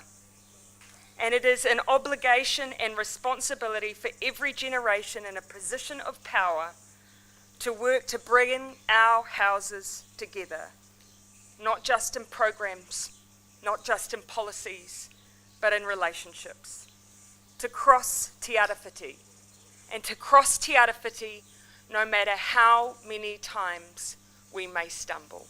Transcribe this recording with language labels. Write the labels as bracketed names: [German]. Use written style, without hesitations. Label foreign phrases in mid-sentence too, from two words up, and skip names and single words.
[English] And it is an obligation and responsibility for every generation in a position of power to work to bring our houses together, not just in programs, not just in policies, but in relationships. To cross [Māori] te arawhiti, [English] and to cross [Māori] te arawhiti [English] no matter how many times we may stumble.